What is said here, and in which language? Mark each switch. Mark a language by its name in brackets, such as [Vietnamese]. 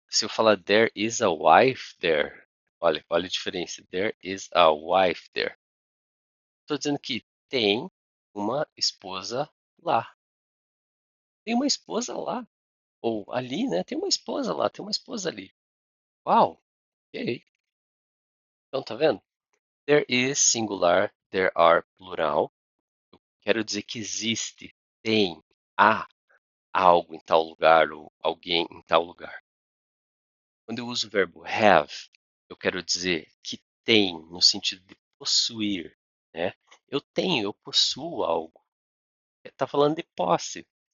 [Portuguese] Se eu falar [English] there is a wife there, [Portuguese] olha a diferença. [English] There is a wife there. [Portuguese] Estou dizendo que tem uma esposa lá. Tem uma esposa lá. Ou ali, né? Tem uma esposa lá, tem uma esposa ali. Uau, ok. Então, tá vendo? [English] There is singular, there are plural. [Portuguese] Eu quero dizer que existe, tem, há algo em tal lugar ou alguém em tal lugar. Quando eu uso o verbo have, eu quero dizer que tem no sentido de possuir, né? Eu tenho, eu possuo algo. Está falando de posse.